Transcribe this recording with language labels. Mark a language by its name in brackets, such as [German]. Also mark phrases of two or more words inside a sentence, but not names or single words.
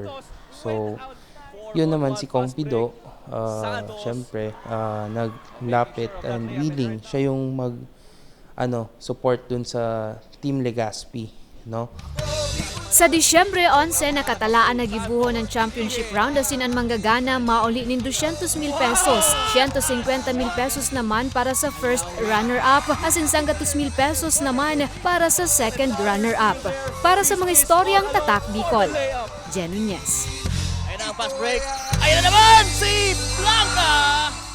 [Filipino] So yun naman si Kong Pido, syempre naglapit and willing siya yung support dun sa Team Legazpi no? [Bikol] Sa Disyembre 11, nakatalaan na gibuho ng championship round asin ang manggagana mauli nin 200,000 pesos. 150,000 pesos naman para sa [English] first runner-up [Bikol] asin 100,000 pesos naman para sa [English] second runner-up. [Filipino] Para sa mga istoryang Tatak Bicol, Jen Nunez. Ayun ang [English] fast break. [Filipino] Ayun na naman si Blanca!